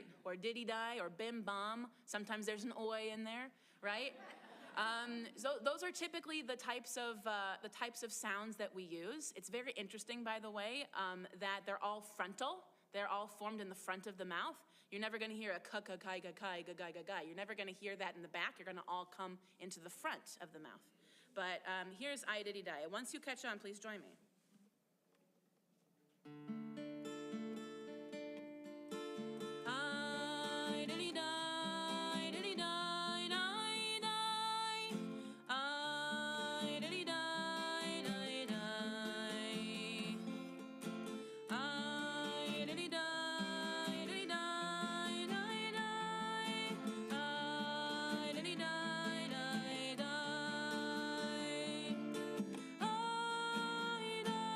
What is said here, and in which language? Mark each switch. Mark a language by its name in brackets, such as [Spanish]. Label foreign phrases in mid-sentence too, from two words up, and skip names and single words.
[English] Or diddy die, or bim bam. Sometimes there's an oi in there, right? So those are typically the types of sounds that we use. It's very interesting, by the way, that they're all frontal. They're all formed in the front of the mouth. You're never going to hear a ka ka kai ga kai ga ga ga ga. You're never going to hear that in the back. You're going to all come into the front of the mouth. But here's I Diddy Die. Once you catch on, please join me. I diddy die, diddy die, die, die. I diddy die, die, die. I diddy die, diddy die, die, die. I diddy die, die, die. I